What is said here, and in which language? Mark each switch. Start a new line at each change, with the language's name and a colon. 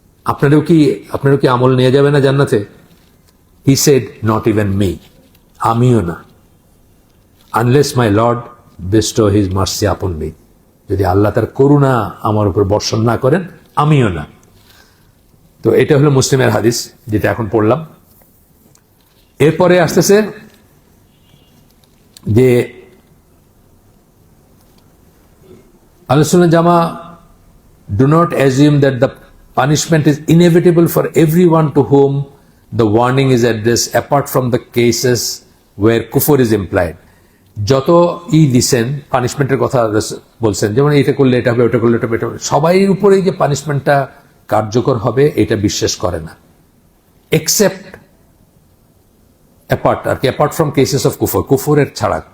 Bangla: আপনারও কি আমল নিয়ে যাবে না জান্নাতে?
English: he said, not even me,
Bangla: আমিও না।
English: unless my lord bestow his mercy upon me,
Bangla: যদি আল্লাহ তার করুণা আমার উপর বর্ষণ না করেন, আমিও না। তো এটা হলো মুসলিমের হাদিস যেটা এখন পড়লাম। এরপরে আসতেছে যে আহলে সুন্নাহ জামা
English: do not assume that the punishment is inevitable for everyone to whom the warning is addressed, apart from the cases where kufr is implied.
Bangla: যত দিছেন পানিশমেন্টের কথা বলছেন, যেমন এটা করলে এটা হবে, ওটা করলে এটা হবে, সবাই উপরে যে পানিশমেন্টটা কার্যকর হবে এটা বিশ্বাস করে না, এক্সেপ্ট অ্যাপার্ট আর কি,
English: apart from cases of কুফর,
Bangla: কুফরের ছাড়া।